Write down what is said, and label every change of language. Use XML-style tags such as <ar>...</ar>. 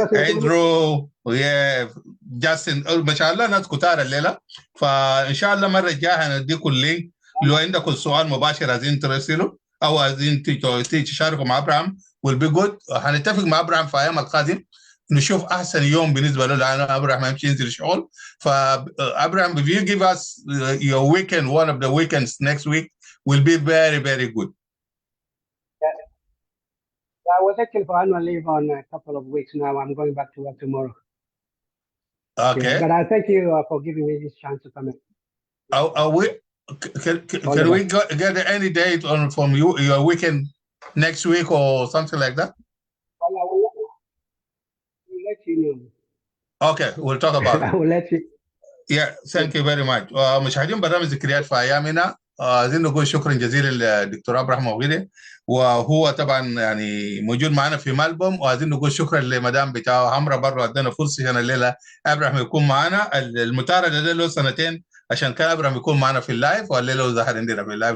<ar>Andrew, yeah, Justin، ما شاء الله ناس كتار الليلة. فإن شاء الله مرة الجاية هنديكم اللينك، لو عندكم سؤال مباشر عايزين ترسلوا أو عايزين تشاركوا مع أبراهام</ar> <en>will be good.</en> <ar>هنتفق مع أبراهام في أيام القادم نشوف أحسن يوم بالنسبة له، لأن أبراهام يمشي ينزل شغل.</ar> <en>فأبراهام, if you give us your weekend, one of the weekends next week will be very, very good. I was actually for annual leave on a couple of weeks now. I'm going back to work tomorrow. Okay. Yeah, but I thank you for giving me this chance to come in. Can we get any date from you, your weekend next week or something like that? Well, I will let you know. Okay, we'll talk about it. I will let you. Yeah, thank you very much.</en> <ar>مشاهدين برنامج ذكريات في ايامنا، عايزين نقول شكرا جزيلا للدكتور ابراهيم وغيره، وهو طبعا يعني موجود معنا في ملبورن، وعايزين نقول شكرا لمدام بتاعه عمرو برضه ادانا فرصه عشان الليله ابراهيم يكون معنا. المتارجه ده له سنتين عشان كان ابراهيم يكون معنا في اللايف، والليله ظهر عندنا في اللايف.</ar>